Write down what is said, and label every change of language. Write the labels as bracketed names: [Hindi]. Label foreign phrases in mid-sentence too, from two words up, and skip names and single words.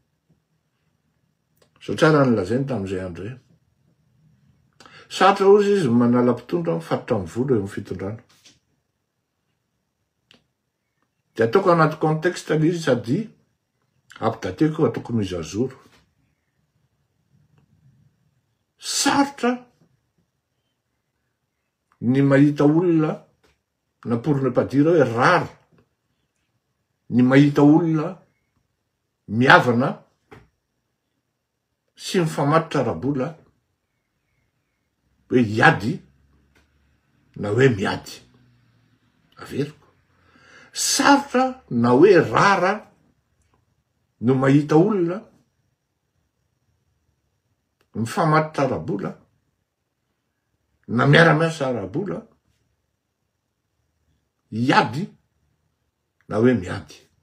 [Malagasy] So tsara nylazainy tamin'izay andro zay. Sarotra ozy izy manala mpitondra mifatotra amin'ny vola eo amin'ny fitondrana. De ataoko anaty contexte le izy sady ampidateko ataoko [French] mise à jour. [Malagasy] Sarotra ny mahita olona, na [French] pour ne pas dire [Malagasy] hoe rare, ny mahita olona miavana sy mifamatotra ara-bola hoe hiady na hoe miady. Averiko. Sarotra na hoe rara no mahita olona mifamatotra ara-bola na miara-miasa ara-bola hiady na hoe miady.